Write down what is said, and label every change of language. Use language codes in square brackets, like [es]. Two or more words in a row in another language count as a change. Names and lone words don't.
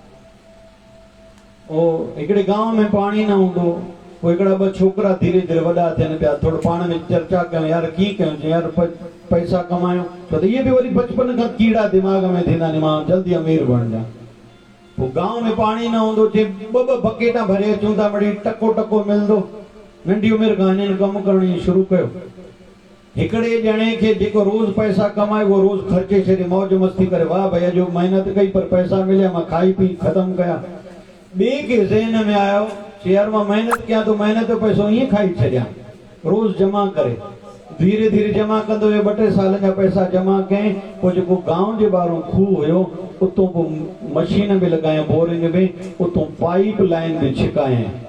[sd] ओ हिकिड़े गांव में पाणी न हूंदो, पोइ हिकिड़ा ॿ छोकिरा धीरे धीरे वॾा थियनि पिया, थोरो पाण में चर्चा कयूं, यार कीअं कयूं, यार पैसा कमायूं, छो त इहे बि वरी बचपन खां कीड़ा दिमाग़ में थींदा आहिनि, मां जल्दी अमीर बणिजां। पोइ गांव में पाणी न हूंदो, चे ॿ बकेटा भरे अचूं था, वरी टको टको मिलंदो। नंढी उमिरि खां हिननि कमु करण शुरू कयो। हिकिड़े ॼणे खे जेको रोज़ पैसा कमाए उहो रोज़ ख़र्चे छॾे, मौज मस्ती करे, वाह भैया जो मेहनत कई पर पैसा मिलिया, मां खाई पी ख़तमु कया। ॿिए खे ज़हन में आयो, यार मां मेहनत कयां तो मेहनत जो पैसो ईअं खाई छॾियां, रोज़ जमा करे। धीरे धीरे जमा कंदो वियो, 2-3 साल जा पैसा जमा कयईं। पोइ जेको गांव जे ॿाहिरों खूह हुयो, उतां पोइ मशीन बि लॻायूं, बोरिंग में, उतां पाइप लाइन बि छिकायईं।